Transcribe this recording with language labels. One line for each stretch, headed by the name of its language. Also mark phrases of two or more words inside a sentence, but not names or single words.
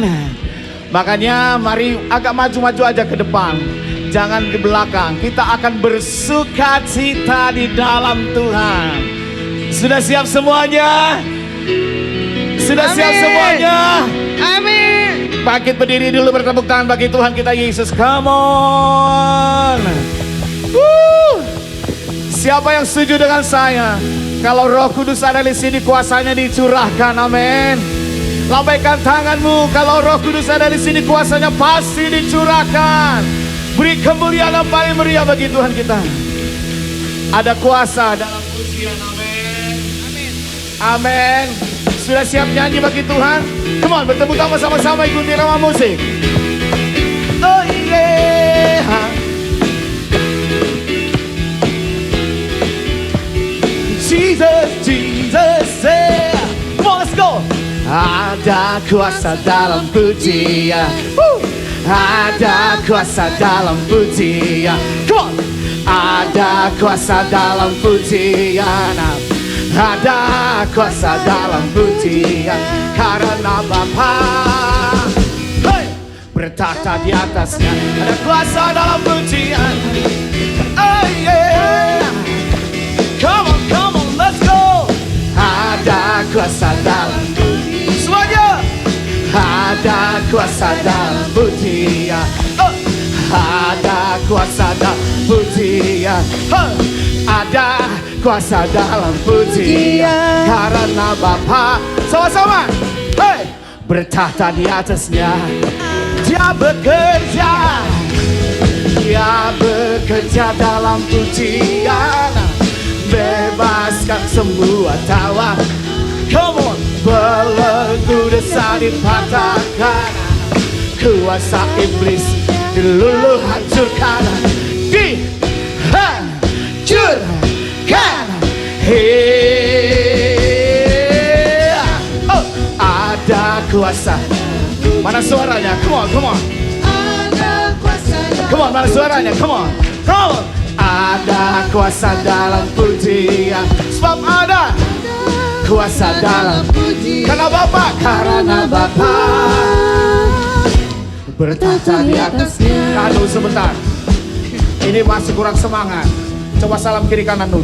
Indonesian: Makanya mari agak maju-maju aja ke depan. Jangan di belakang. Kita akan bersukacita di dalam Tuhan. Sudah siap semuanya? Sudah siap semuanya? Amin. Bangkit berdiri dulu, bertepuk tangan bagi Tuhan kita Yesus.
English: Come on.
Indonesian: Siapa yang setuju dengan saya? Kalau Roh Kudus ada di sini, kuasanya dicurahkan. Amin. Lambaikan tanganmu. Kalau Roh Kudus ada di sini, kuasanya pasti dicurahkan. Beri kemuliaan yang paling meriah bagi Tuhan kita. Ada kuasa dalam pujian. Amin. Amin. Amin. Sudah siap nyanyi bagi Tuhan?
English: Come on,
Indonesian: bertepuk tangan sama-sama, ikuti irama musik.
English: Oh yeah. Jesus, Jesus, yeah. Come on, let's go.
Indonesian: Ada kuasa dalam pujian. Ada kuasa dalam pujian.
English: Come on.
Indonesian: Ada kuasa dalam pujian. Ada kuasa dalam pujian karena Bapa bertata di atasnya. Ada kuasa dalam pujian.
English: Oh yeah. Come on, let's go.
Indonesian: Ada kuasa dalam pujian. Semuanya. Ada kuasa dalam pujian. Ada kuasa dalam pujian. Ada kuasa dalam pujian karena Bapa sama-sama bertahta di atasnya. Dia bekerja dalam pujian, bebaskan semua tawa.
English: Come on,
Indonesian: belenggu dosa dipatahkan, kuasa iblis diluluh hancurkan. Ada kuasa. Mana suaranya?
English: Come on.
Indonesian: Ada kuasa.
English: Come on,
Indonesian: mana suaranya?
English: Come on.
Indonesian: Ada kuasa dalam pujian. Sebab ada kuasa dalam pujian. Karena Bapa bertahta di atasnya. Aduh, sebentar. Ini masih kurang semangat. Coba salam kiri kanan lu.